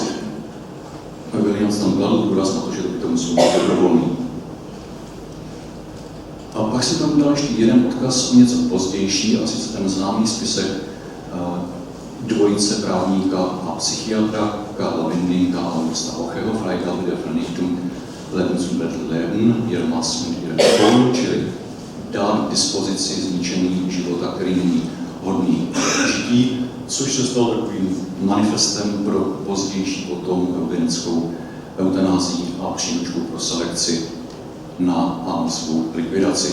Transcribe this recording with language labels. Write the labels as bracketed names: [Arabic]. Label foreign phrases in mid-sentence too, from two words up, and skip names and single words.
[Czech] Williams tam kladl důraz na to, že by to muselo být dobrovolný. A pak se tam dal ještě jeden odkaz něco pozdější, a sice ten známý spisek dvojice právníka a psychiatra Karla Windinga a Augusta Ocheho, Freigabe der Vernichtung Lebensleben, ihr Maß und ihr Tod, čili dát k dispozici zničení života, který není hodný žití, což se stalo takovým manifestem pro pozdější potom eugenickou eutanázii a příručku pro selekci na masovou likvidaci.